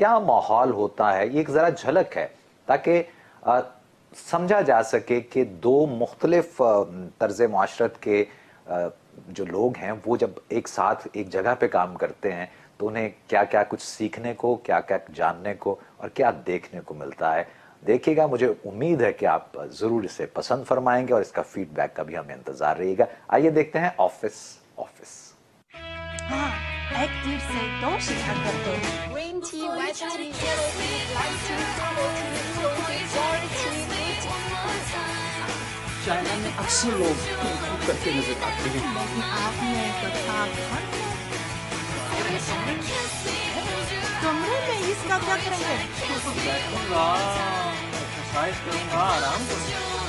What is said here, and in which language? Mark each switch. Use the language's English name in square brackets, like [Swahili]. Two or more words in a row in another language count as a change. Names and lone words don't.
[Urdu] کیا ماحول ہوتا ہے، یہ ایک ذرا جھلک ہے تاکہ سمجھا جا سکے کہ دو مختلف طرز معاشرت کے جو لوگ ہیں وہ جب ایک ساتھ ایک جگہ پہ کام کرتے ہیں تو انہیں کیا کیا کچھ سیکھنے کو، کیا کیا جاننے کو اور کیا دیکھنے کو ملتا ہے. دیکھیے گا، مجھے امید ہے کہ آپ ضرور اسے پسند فرمائیں گے اور اس کا فیڈبیک کا بھی ہمیں انتظار رہے گا. آئیے دیکھتے ہیں آفس. ہاں، ایک تیر سے دو شکار کرتے ہیں. [English] Green tea, white tea, yellow tea, light tea, purple tea, blue tea, orange tea, blue tea. [Urdu] چائنا میں اکثر لوگ کنگ فو کرتے نظر آتے ہیں. لیکن آپ نے کتھا کمرے میں اس کا کیا کریں گے? بیٹھوں گا، ایکسرسائز کروں گا، آرام کروں گا.